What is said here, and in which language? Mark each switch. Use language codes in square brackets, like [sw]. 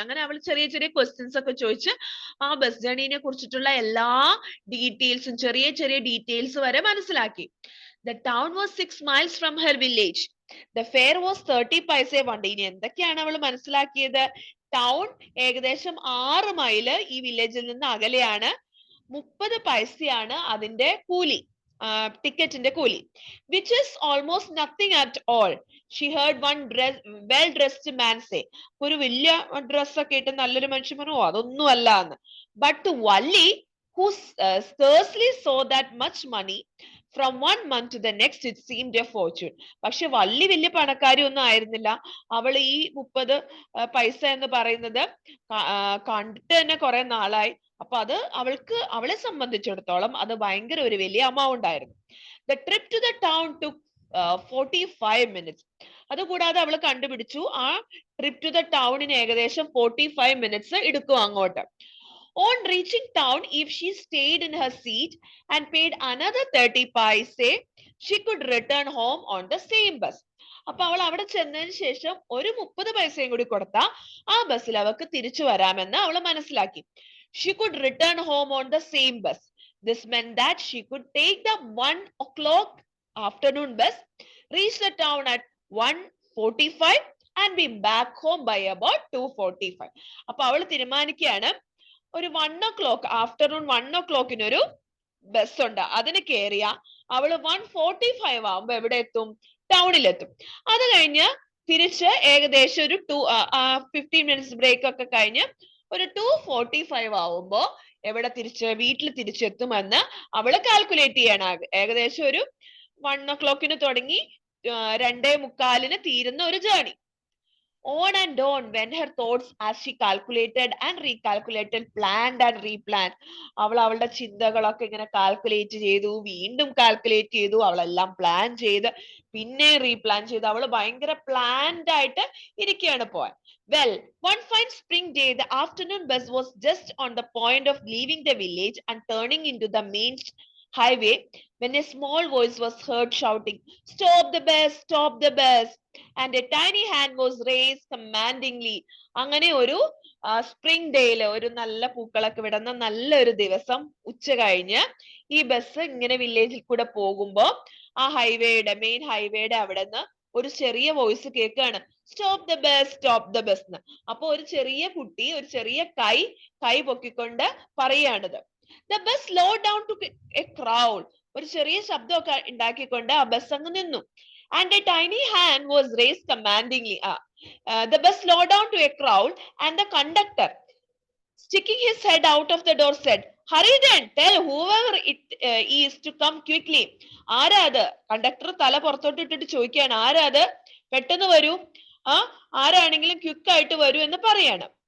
[ml] അങ്ങനെ അവൾ ചെറിയ ചെറിയ ക്വസ്റ്റ്യൻസ് ഒക്കെ ചോദിച്ച് ആ ബസ് ജേർണിനെ കുറിച്ചിട്ടുള്ള എല്ലാ ഡീറ്റെയിൽസും, ചെറിയ ചെറിയ ഡീറ്റെയിൽസ് വരെ മനസ്സിലാക്കി. [en] The town was 6 miles from her village. The fare was 30 paise. [ml] ഇനി എന്തൊക്കെയാണ് അവൾ മനസ്സിലാക്കിയത്? ടൗൺ ഏകദേശം 6 മൈല് ഈ വില്ലേജിൽ നിന്ന് അകലെയാണ്. 30 പൈസയാണ് അതിന്റെ കൂലി, ടിക്കറ്റിന്റെ കൂലി. [en] which is almost nothing at all, she heard one well dressed man say. [ml] ഒരു വലിയ ഡ്രസ് ഒക്കെ ഇട്ട് നല്ലൊരു മനുഷ്യൻ പറഞ്ഞു, അതൊന്നും അല്ല എന്ന്. [en] but to Valli, who scarcely saw that much money, from one month to the next it seemed a fortune. [ml] പക്ഷെ വള്ളി വലിയ പണക്കാരി ഒന്നും ആയിരുന്നില്ല. അവൾ ഈ 30 പൈസ എന്ന് പറയുന്നത് കണ്ടിട്ട് തന്നെ കുറെ നാളായി. അപ്പൊ അത് അവളെ സംബന്ധിച്ചിടത്തോളം അത് ഭയങ്കര ഒരു വലിയ amount ആയിരുന്നു. [en] The trip to the town took 45 minutes. [ml] അതുകൂടാതെ അവൾ കണ്ടുപിടിച്ചു ആ [en] trip to the ടൗണിന് [ml] ഏകദേശം 45 minutes എടുക്കും അങ്ങോട്ട്. [en] On reaching town, if she stayed in her seat and paid another 30 paise, she could return home on the same bus. [ml] അപ്പൊ അവൾ അവിടെ ചെന്നതിന് ശേഷം ഒരു 30 പൈസയും കൂടി കൊടുത്താൽ ആ ബസ്സിൽ അവർക്ക് തിരിച്ചു വരാമെന്ന് അവൾ മനസ്സിലാക്കി. [en] She could return home on the same bus. This meant that she could take the 1 o'clock afternoon bus, reach the town at 1:45 and be back home by about 2:45. [ml] അപ്പൊ അവൾ തീരുമാനിക്കുകയാണ്, ഒരു 1 o'clock, ആഫ്റ്റർനൂൺ 1 o'clockന് ഒരു ബസ് ഉണ്ട്, അതിന് കയറിയ അവള് 1:45 ആവുമ്പോ എവിടെ എത്തും? ടൗണിലെത്തും. അത് കഴിഞ്ഞ് തിരിച്ച് ഏകദേശം ഒരു 15 minutes ബ്രേക്ക് ഒക്കെ കഴിഞ്ഞ് ഒരു 2:45 ആവുമ്പോ എവിടെ വീട്ടിൽ തിരിച്ചെത്തുമെന്ന് അവള് കാൽക്കുലേറ്റ് ചെയ്യണം. ഏകദേശം ഒരു 1 o'clockന് തുടങ്ങി 2:45 തീരുന്ന ഒരു journey. [en] On and on went her thoughts as she calculated and recalculated, planned and replanned. [ml] അവൾ അവളുടെ ചിന്തകളൊക്കെ ഇങ്ങനെ കാൽക്കുലേറ്റ് ചെയ്തു, വീണ്ടും കാൽക്കുലേറ്റ് ചെയ്തു, അവളെല്ലാം പ്ലാൻ ചെയ്ത് പിന്നെ റീപ്ലാൻ ചെയ്തു. അവൾ ഭയങ്കര പ്ലാൻഡ് ആയിട്ട് ഇരിക്കുകയാണ് പോവാൻ. [en] Well, one fine spring day, the afternoon bus was just on the point of leaving the village and turning into the main highway when a small voice was heard shouting, "Stop the bus! Stop the bus!" And a tiny hand was raised commandingly. [ml] അങ്ങനെ ഒരു spring ഡേയില് ഒരു നല്ല പൂക്കളൊക്കെ വിടുന്ന നല്ലൊരു ദിവസം ഉച്ച കഴിഞ്ഞ് ഈ ബസ് ഇങ്ങനെ വില്ലേജിൽ കൂടെ പോകുമ്പോ ആ മെയിൻ ഹൈവേയുടെ അവിടെ നിന്ന് ഒരു ചെറിയ വോയിസ് കേൾക്കുകയാണ്, [en] stop the bus, stop the bus [ml] എന്ന്. അപ്പൊ ഒരു ചെറിയ കുട്ടി ഒരു ചെറിയ കൈ പൊക്കിക്കൊണ്ട് പറയാണിത്. [en] The bus slowed down to a crawl. [ml] ഒരു ചെറിയ ശബ്ദമൊക്കെ ഉണ്ടാക്കിക്കൊണ്ട് ആ ബസ് അങ്ങ് നിന്നു. [en] And a tiny hand was raised commandingly. The bus slowed down to a crawl and the conductor, sticking his head out of the door, said, "Hurry then, tell whoever it is to come quickly." [ml] ആരാ അത്? Conductor തല പുറത്തോട്ട് ഇട്ടിട്ട് ചോദിക്കുകയാണ്, ആരാ അത്? പെട്ടെന്ന് വരൂ, ആരാണെങ്കിലും ക്വിക്ക് ആയിട്ട് വരൂ എന്ന് പറയാണ്.